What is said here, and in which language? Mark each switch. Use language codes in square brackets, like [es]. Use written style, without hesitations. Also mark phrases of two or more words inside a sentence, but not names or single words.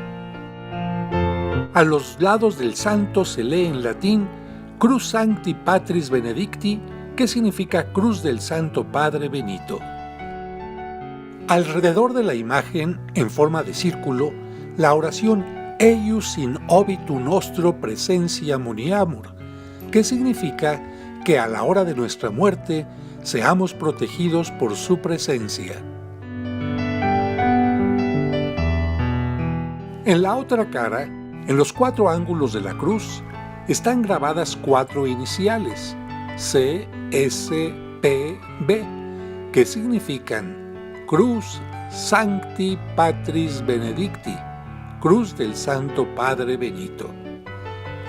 [es] A los lados del santo se lee en latín [la] Cruz Sancti Patris Benedicti, [es] que significa Cruz del Santo Padre Benito. Alrededor de la imagen, en forma de círculo, la oración [la] Eius in obitu nostro presentia muniamur, [es] que significa que a la hora de nuestra muerte seamos protegidos por su presencia. En la otra cara, en los 4 ángulos de la cruz, están grabadas 4 iniciales, C, S, P, B, que significan [la] Cruz Sancti Patris Benedicti, [es] Cruz del Santo Padre Benito.